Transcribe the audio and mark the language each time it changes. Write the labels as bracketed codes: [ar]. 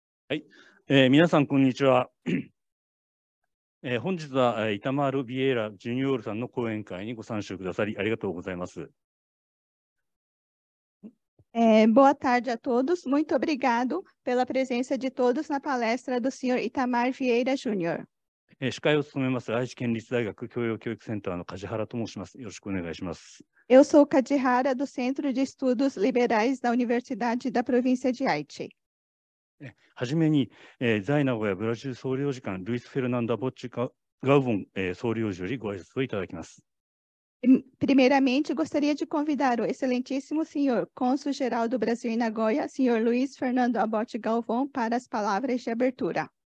[ja] はい、皆さん、こんにちは。本日はイタマール・ビエイラ・ジュニオールさんの講演会にご参集くださり、ありがとうございます。 [pt] Boa tarde a todos. Muito obrigado pela presença de todos na palestra do senhor Itamar Vieira Júnior. [ja] 司会を務めます愛知県立大学教養教育センターの梶原と申します。よろしくお願いします。 [pt] Eu sou Kajihara, do Centro de Estudos Liberais da Universidade da Província de Haiti. [ja] はじめに、在名古屋ブラジル総領事館ルイス・フェルナンダ・ボッチ・ガウボン、総領事よりご挨拶をいただきます。 [pt] Primeiramente, gostaria de convidar o excelentíssimo senhor cônsul-geral do Brasil em Nagoya, senhor Luiz Fernando Abbott Galvão, para as palavras de abertura.